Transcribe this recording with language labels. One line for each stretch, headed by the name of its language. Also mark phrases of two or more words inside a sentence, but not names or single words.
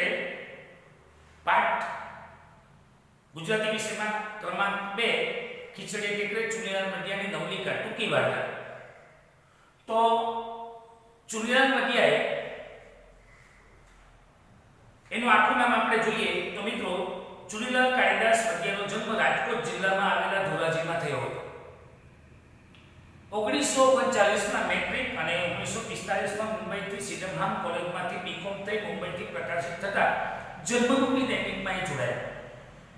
Gujarati: પાઠ ગુજરાતી વિષય માં ક્રમાંક 2 ખીચડી ટેકરે ચુનીલાલ બટિયાની નવલિકા ટૂંકી વાર્તા। तो चुनीलाल बटियाए एનું આખું નામ આપણે જોઈએ તો મિત્રો ચુનીલાલ કાળીદાસ બટિયાનો જન્મ રાજકોટ જિલ્લામાં આવેલા ધોરાજીમાં થયો હતો। 1939 માં મેટ્રિક અને 1945 માં મુંબઈથી સિડમહામ કોલેજમાંથી બીકોમ થઈ મુંબઈથી પ્રકાશિત થતા જન્મભૂમિ દૈનિકમાં જોડાયા।